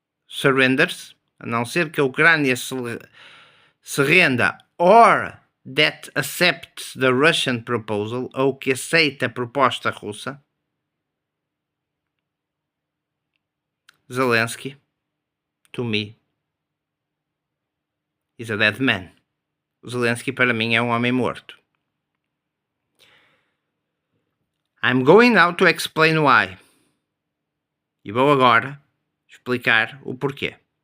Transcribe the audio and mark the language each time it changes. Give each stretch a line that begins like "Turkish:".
English: surrenders,
Portuguese: a não ser que a Ucrânia se renda,
English: or that accepts the Russian proposal,
Portuguese: ou que aceita a proposta russa,
English: Zelensky, to me, is a dead man.
Portuguese: Zelensky para mim é um homem morto.
English: I'm going now to explain why.
Portuguese: E vou agora explicar o porquê.